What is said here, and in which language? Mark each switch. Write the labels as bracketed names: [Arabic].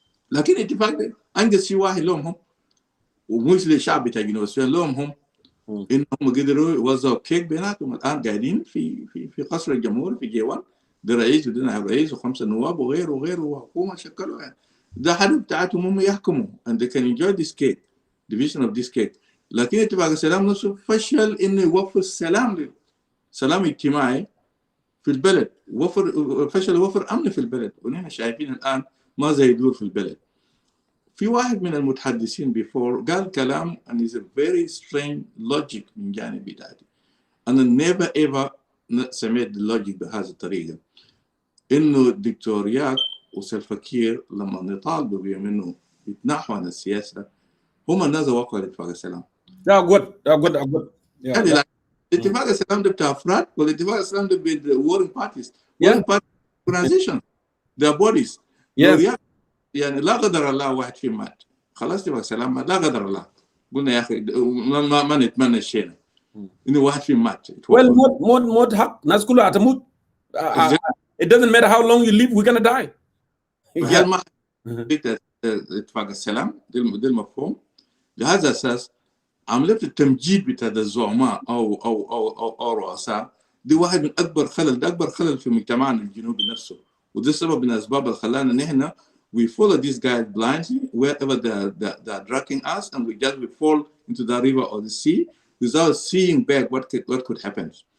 [Arabic] لكن الاتفاق ده أنجز شيء واحد لهم هم، ومش للشعب بتاع جنوب السودان، لهم هم إنهم قدروا يوزعوا كيك بيناتهم. الآن قاعدين في قصر الجمهور في جيوان، ده رئيس وده نائب رئيس وخمسة نواب وغيره وحكومة شكلوا يعني. ده حد بتاعتهم هم يحكموا [English] and they can enjoy this cake, division of this cake. [Arabic] لكن اتفاق السلام نفسه فشل إنه يوفر سلام اجتماعي في البلد، فشل يوفر أمن في البلد، ونحن شايفين الآن ما زي يدور في البلد. في واحد من المتحدثين before قال كلام [English] and is a very strange logic [Arabic] من جانب بتاعتي. أنا [English] never ever [Arabic] سمعت اللوجيك بهذه الطريقة، إنه الدكتور ياك وسلفكير لما نطالبوا بهم إنه يتنحوا عن السياسة هم الناس وقعوا لاتفاق السلام. [English] good. [Arabic] يعني اتفاق السلام ده بتاع أفراد والاتفاق السلام ده بين warring parties. [English] warring parties organization their bodies. [Arabic] يعني لا قدر الله واحد فيهم مات، خلاص اتفاق السلام لا قدر الله. قلنا يا أخي ما نتمنى الشيء إنه واحد فيهم مات. موت حق، ناس كلها هتموت. [English] It doesn't matter how long you live, we're gonna die. [Arabic] هل ما اتفاق السلام ده المفهوم. لهذا الأساس عملية التمجيد بتاع الزعماء أو رؤساء دي واحد من أكبر خلل، ده أكبر خلل في مجتمعنا الجنوبي نفسه، وده سبب من الأسباب اللي خلانا نحن [English] we follow these guys blindly wherever they're dragging us, and we fall into the river or the sea without seeing back what could happen.